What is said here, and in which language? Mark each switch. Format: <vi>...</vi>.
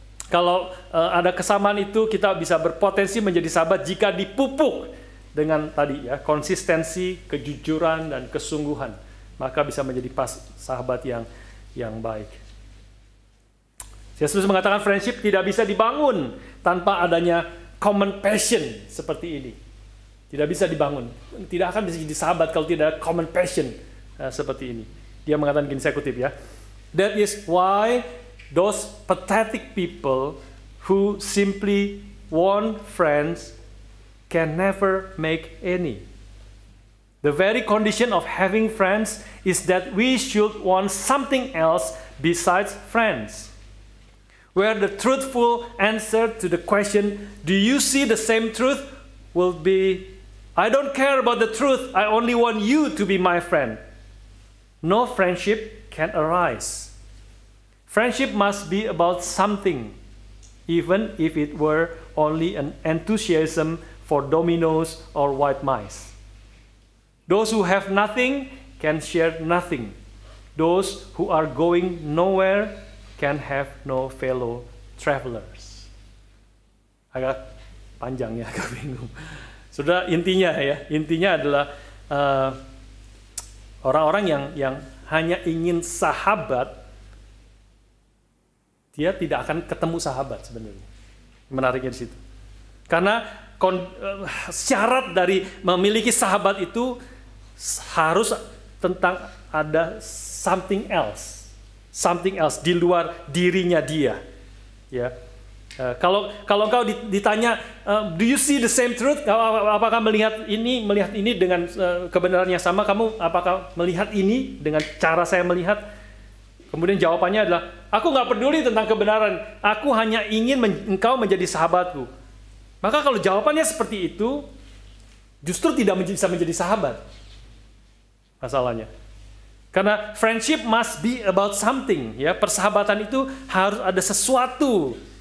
<id>Kalau ada kesamaan itu, kita bisa berpotensi menjadi sahabat jika dipupuk dengan tadi ya, konsistensi, kejujuran dan kesungguhan, maka bisa menjadi sahabat yang baik. Yesus mengatakan friendship tidak bisa dibangun tanpa adanya common passion seperti ini. Tidak bisa dibangun, tidak akan bisa jadi sahabat kalau tidak ada common passion seperti ini. Dia mengatakan gini, saya kutip ya.</id> <en>That is why those pathetic people who simply want friends can never make any. The very condition of having friends is that we should want something else besides friends. Where the truthful answer to the question, do you see the same truth, will be, I don't care about the truth, I only want you to be my friend. No friendship can arise. Friendship must be about something, even if it were only an enthusiasm for dominoes or white mice. Those who have nothing can share nothing. Those who are going nowhere can have no fellow travelers.</en> <id>Agak panjang ya, agak bingung. Sudah intinya adalah orang-orang yang hanya ingin sahabat, dia tidak akan ketemu sahabat sebenarnya. Menariknya di situ. Karena syarat dari memiliki sahabat itu harus tentang ada</id> <en>something else</en> <id>di luar dirinya dia. Ya. Kalau engkau ditanya,</id> <en>do you see the same truth?</en> <id>Apakah melihat ini dengan kebenaran yang sama? Kamu apakah melihat ini dengan cara saya melihat? Kemudian jawabannya adalah, aku nggak peduli tentang kebenaran. Aku hanya ingin engkau menjadi sahabatku. Maka kalau jawabannya seperti itu, justru tidak bisa menjadi sahabat. Masalahnya.</id> <en>Karena friendship must be about something.</en> <id>Ya, persahabatan itu harus ada sesuatu.</id>